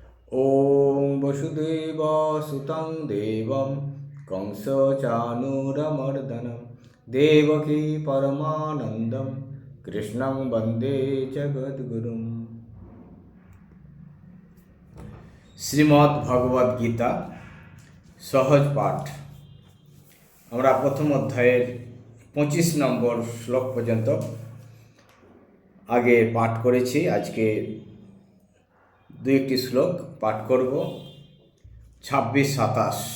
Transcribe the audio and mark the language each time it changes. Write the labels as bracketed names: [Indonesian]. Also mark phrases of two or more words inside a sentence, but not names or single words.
[Sanskrit] ॐ वसुदेवसुतं देवं कंसचाणूरमर्दनं देवकी परमानन्दं कृष्णं वन्दे जगद्गुरुम्। [Bangla] শ্রীমদ্ ভগবদ গীতা সহজ পাঠ। আমরা প্রথম অধ্যায়ের 25 নম্বর শ্লোক পর্যন্ত আগে পাঠ করেছি। আজকে দুই একটি শ্লোক পাঠ করব, 26-27।